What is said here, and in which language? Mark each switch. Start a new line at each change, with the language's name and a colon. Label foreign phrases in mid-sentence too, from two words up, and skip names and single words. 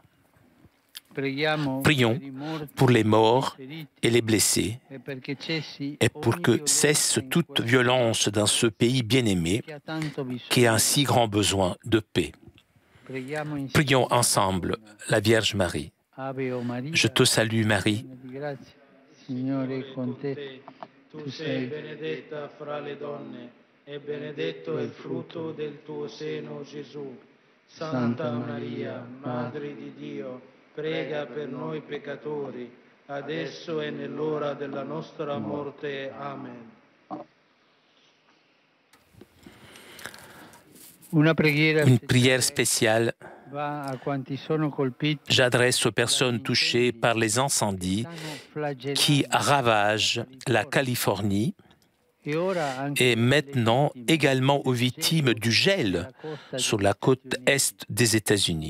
French: Prions pour les morts et les blessés, et pour que cesse toute violence dans ce pays bien-aimé qui a un si grand besoin de paix. Prions ensemble la Vierge Marie. Je te salue Marie.
Italian: Signore è con te, tu sei benedetta fra le donne e benedetto è il frutto del tuo seno, Gesù. Santa Maria, Madre di Dio, prega per noi peccatori, adesso e nell'ora della nostra morte. Amen.
French: Une prière spéciale j'adresse aux personnes touchées par les incendies qui ravagent la Californie et maintenant également aux victimes du gel sur la côte est des États-Unis.